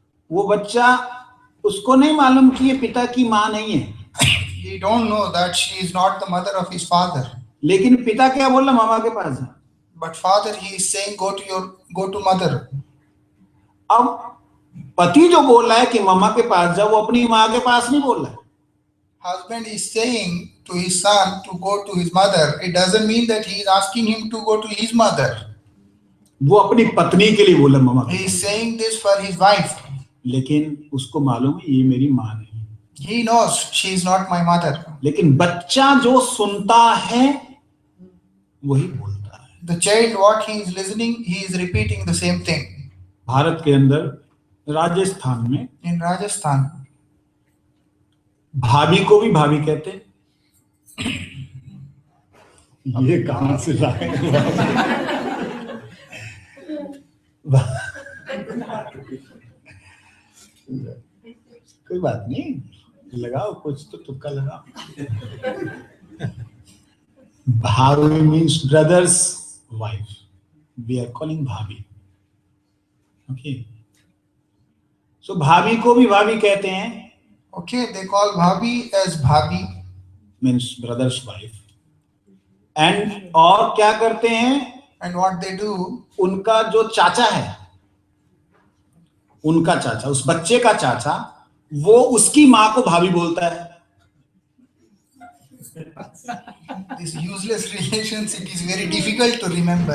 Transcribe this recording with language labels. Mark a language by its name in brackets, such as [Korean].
[Hindi] वो बच्चा, उसको नहीं मालूम कि ये पिता की माँ नहीं है, [English] He don't know that she is not the mother of his father. [Hindi] लेकिन पिता क्या बोल रहा, मम्मा के पास जा। [English] But father, he is saying, go to mother. [Hindi] अब पति जो बोल रहा है कि मम्मा के पास जा, वो अपनी माँ के पास नहीं बोल रहा है। [English] Husband is saying to his son to go to his mother. It doesn't mean that he is asking him to go to his mother. [Hindi] वो अपनी पत्नी के लिए बोला मम्मा, [English] He is saying this for his wife. [Hindi] लेकिन उसको मालूम है ये मेरी माँ नहीं है। [English] He knows she is not my mother. [Hindi] लेकिन बच्चा जो सुनता है वही बोलता है। [English] The child, what he is listening, he is repeating the same thing. [Hindi] Bharat के अंदर राजस्थान में [English] In Rajasthan, [Hindi] भाभी को भी भाभी कहते हैं। ये कहां से लाए? कोई बात नहीं, लगाओ कुछ तो तुक्का लगाओ। [English] Bhabhi means brother's wife, we are calling bhabhi. Okay, so [Hindi] भाभी को भी भाभी कहते हैं, [English] okay, they call bhabhi as bhabhi. Means brother's wife. And [Hindi] और क्या करते हैं, [English] And what they do, [Hindi] उनका जो चाचा है, उनका चाचा, उस बच्चे का चाचा, वो उसकी माँ को भाभी बोलता है। [English] these useless relations, it is very difficult to remember.